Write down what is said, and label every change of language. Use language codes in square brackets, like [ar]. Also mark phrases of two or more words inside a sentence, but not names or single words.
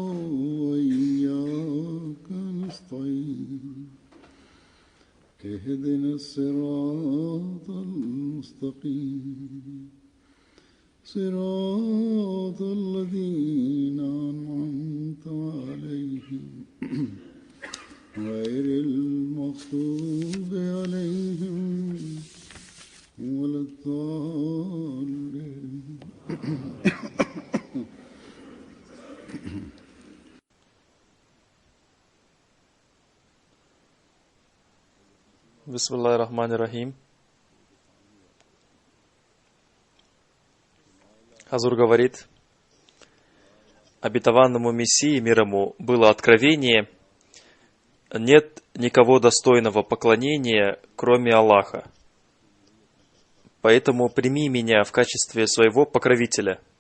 [ar] وإياك نستعين اهدنا الصراط المستقيم صراط الذين أنعمت عليهم غير المغضوب عليهم ولا الضالين. بسم الله الرحمن الرحيم. [ru] Хазур говорит, обетованному Мессии, мир ему, было откровение: нет никого достойного поклонения, кроме Аллаха. Поэтому прими меня в качестве своего покровителя.